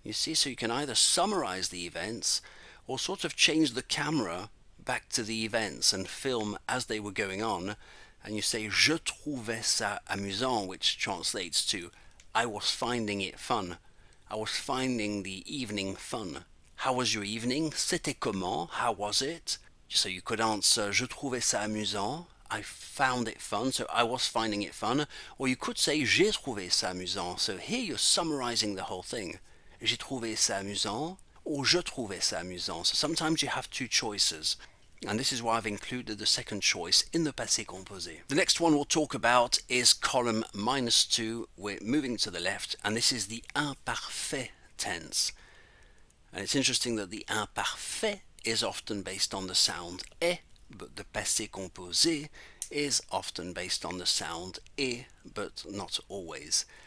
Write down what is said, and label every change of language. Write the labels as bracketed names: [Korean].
[English] You see, so you can either summarize the events or sort of change the camera back to the events and film as they were going on, and you say [French] je trouvais ça amusant, [English] which translates to I was finding it fun. I was finding the evening fun. How was your evening? [French] C'était comment? [English] How was it? So you could answer [French] je trouvais ça amusant. [English] I found it fun, so I was finding it fun. Or you could say [French] j'ai trouvé ça amusant. [English] So here you're summarizing the whole thing. [French] J'ai trouvé ça amusant, or je trouvais ça amusant. [English] So sometimes you have two choices. And this is why I've included the second choice in the passé composé. The next one we'll talk about is column -2. We're moving to the left, and this is the imparfait tense. And it's interesting that the imparfait is often based on the sound est, but the passé composé is often based on the sound et, but not always.